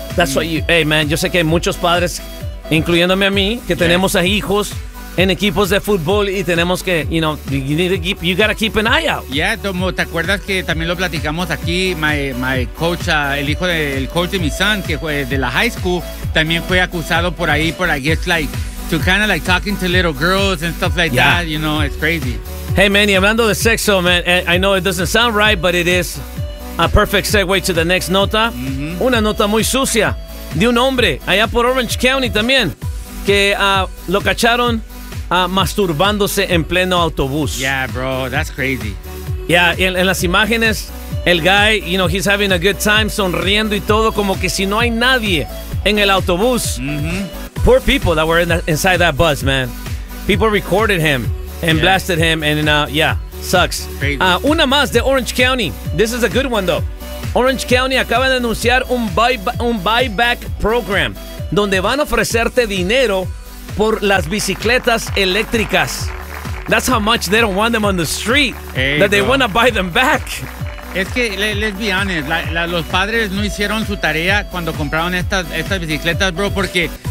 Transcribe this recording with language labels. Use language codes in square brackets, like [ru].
[en] That's what you, hey man, [es] yo sé que hay muchos padres, incluyéndome a mí, que tenemos a hijos en equipos de fútbol y tenemos que, [en] you know, you need to keep, you gotta keep an eye out. [es] Yeah, Tomo, ¿te acuerdas que también lo platicamos aquí? [en] My coach, [es] el hijo del coach de mi [en] son, [es] que fue de la high school, también fue acusado por ahí, por [en] I guess, like, to kind of like talking to little girls and stuff like that, you know, it's crazy. Hey, man, [es] y hablando de sexo, [en] man, I know it doesn't sound right, but it is a perfect segue to the next nota. [es] Una nota muy sucia de un hombre allá por Orange County también, que lo cacharon masturbándose en pleno autobús. [en] Yeah, bro, that's crazy. [es] Yeah, en las imágenes, el [en] guy, you know, he's having a good time, [es] sonriendo y todo, como que si no hay nadie en el autobús. [en] Poor people that were inside that bus, man. People recorded him. And blasted him, and sucks. [es] Una más de Orange County. [en] This is a good one, though. [es] Orange County acaba de anunciar un buyback program donde van a ofrecerte dinero por las bicicletas eléctricas. [en] That's how much they don't want them on the street, that they want to buy them back. [es] Es que, [en] let's be honest, [es] los padres no hicieron su tarea cuando compraron estas bicicletas, bro, porque...